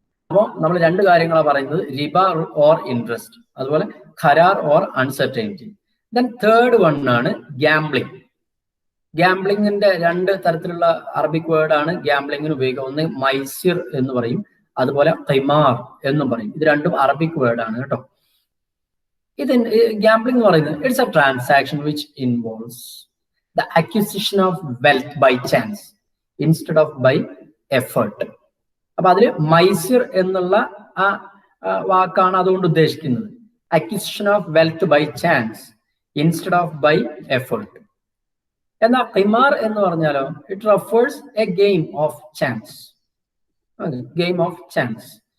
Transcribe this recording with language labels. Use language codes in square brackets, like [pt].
[ml] അപ്പോൾ നമ്മൾ 2 കാര്യങ്ങളാണ് പറയുന്നത്, റിബ ഓർ ഇൻട്രസ്റ്റ്, അതുപോലെ ഖരാർ or uncertainty. [en] then third one [ml] ആണ് ഗാംബ്ലിംഗ്. ഗാംബ്ലിങ്ങിന്റെ 2 തരത്തിലുള്ള അറബിക് വേർഡാണ് ഗാംബ്ലിങ്ങിന് ഉപയോഗിക്കുക. ഒന്ന് മൈസിർ എന്ന് പറയും, അതുപോലെ ഖിമാർ എന്നും പറയും. ഇത് 2ഉം അറബിക് വേർഡാണ് കേട്ടോ. ഇത് ഗാംബ്ലിംഗ് എന്ന് പറയുന്നത് [en] It's a transaction which involves the acquisition of wealth by chance instead of by effort. [ml] അപ്പൊ അതില് മൈസിർ എന്നുള്ള ആ വാക്കാണ് അതുകൊണ്ട് ഉദ്ദേശിക്കുന്നത്. [en] Acquisition of wealth by chance instead of by effort. [ml] എന്നാൽ ഖിമാർ എന്ന് പറഞ്ഞാലോ, [en] It refers a game of chance, game of chance.